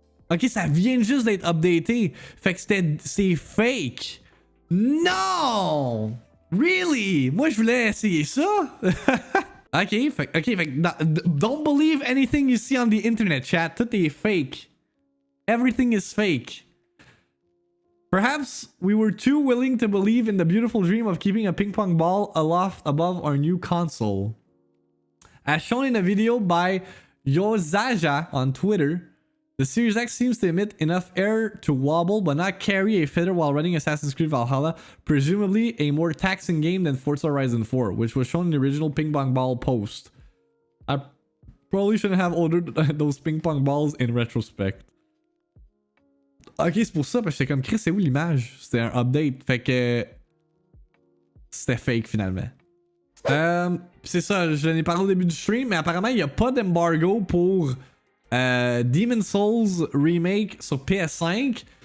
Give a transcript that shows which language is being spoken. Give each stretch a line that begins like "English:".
French: Ok, ça vient juste d'être updaté. Fait que c'est fake. Non!
English: Really?
French: Moi, je voulais essayer ça.
English: Ok,
French: fait
English: don't believe anything you see on the internet, chat.
French: Tout est fake.
English: Everything is fake. Perhaps we were too willing to believe in the beautiful dream of keeping a ping-pong ball aloft above our new console. As shown in a video by Yozaja on Twitter, the Series X seems to emit enough air to wobble but not carry a feather while running Assassin's Creed Valhalla, presumably a more taxing game than Forza Horizon 4, which was shown in the original ping-pong ball post. Probably shouldn't have ordered those ping-pong balls in retrospect.
French: Ok, c'est pour ça, parce que j'étais comme, Chris, c'est où l'image? C'était un update, fait que... C'était fake, finalement. C'est ça, je l'ai parlé au début du stream, mais apparemment, il n'y a pas d'embargo pour Demon's Souls Remake sur PS5.